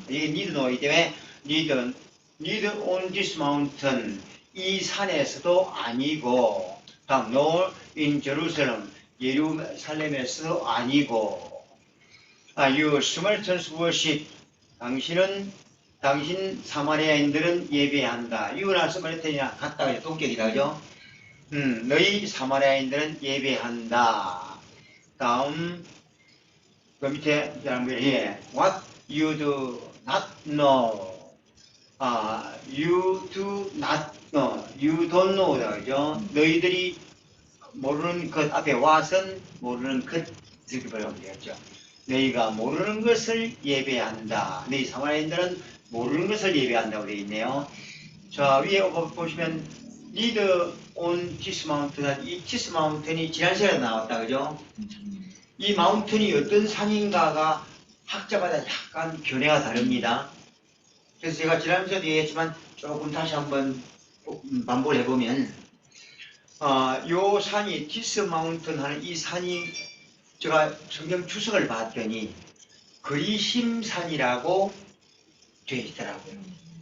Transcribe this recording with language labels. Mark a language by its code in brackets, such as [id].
[en] 이게 neither nor이기 때문에 neither on this mountain, [ko] 이 산에서도 아니고, [en] 다음 nor in Jerusalem, [ko] 예루살렘에서도 아니고, [en] you Samaritans worship, [ko] 당신 사마리아인들은 예배한다. 유나 스마리탄이나 같다, 동격이다, 그죠? 너희 사마리아인들은 예배한다. 다음 그 밑에 [en] what you do not know. You do not [ko] you don't know다, 그죠? 너희들이 모르는 것 앞에 와선 모르는 것 이렇게 보면 되겠죠. 너희가 모르는 것을 예배한다. 너희 사마리아인들은 모르는 것을 예배한다고 되어 있네요. 자, 위에 보시면 [en] lead on this mountain. [ko] 이 this mountain이 지난 시간에 나왔다, 그죠? 이 마운틴이 어떤 산인가가 학자마다 약간 견해가 다릅니다. 그래서 제가 지난 시간에 얘기했지만 조금 다시 한번 반복을 해보면 요 산이 디스 마운틴 하는 이 산이 제가 성경 주석을 봤더니 그리심산이라고 되어 있더라고요.